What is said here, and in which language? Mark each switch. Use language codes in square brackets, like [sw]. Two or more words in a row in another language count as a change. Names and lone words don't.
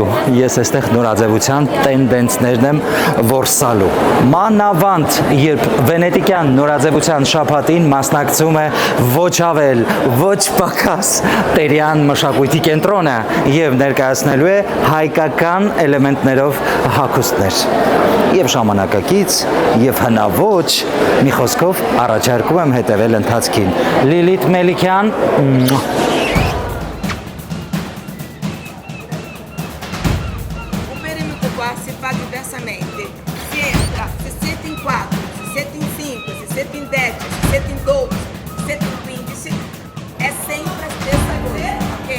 [hy] ես այստեղ նորաձևության տենդենսներն եմ որսալու։ Մանավանդ, երբ վենետիկյան նորաձևության շաբաթին մասնակցում է ոչ ավել, ոչ պակաս Տերյան մշակույթի կենտրոնը եւ ներկայացնելու է հայկական էլեմենտներով հագուստներ։ Եվ ժամանակակից, եւ հնաոճ, մի խոսքով առաջարկում եմ հետևել ընթացքին։ Լիլիթ Մելիքյան, [pt] O perímetro do ar se faz diversamente. Se entra, se senta em 4, se senta em 5, se senta em 10, se senta em 12, se senta no índice. É sempre dessa coisa, ok?